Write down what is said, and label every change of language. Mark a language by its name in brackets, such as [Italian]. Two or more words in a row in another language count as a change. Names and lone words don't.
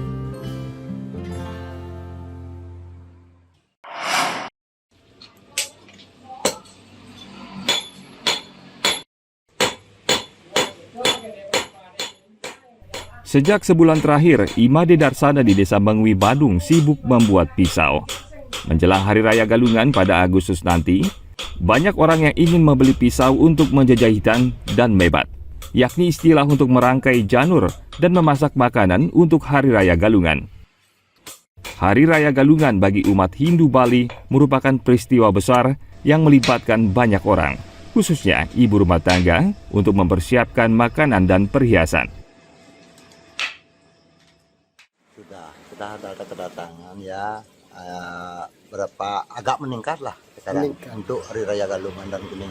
[Indonesian] Sejak sebulan terakhir, Imade Darsana di Desa Bangwi, Badung sibuk membuat pisau. Menjelang Hari Raya Galungan pada Agustus nanti, banyak orang yang ingin membeli pisau untuk menjajahitan dan mebat, yakni istilah untuk merangkai janur dan memasak makanan untuk Hari Raya Galungan. Hari Raya Galungan bagi umat Hindu Bali merupakan peristiwa besar yang melibatkan banyak orang, khususnya ibu rumah tangga, untuk mempersiapkan makanan dan perhiasan. Sudah ada kedatangan ya, berapa agak meningkat lah sekarang untuk Hari Raya Galungan dan Kuningan.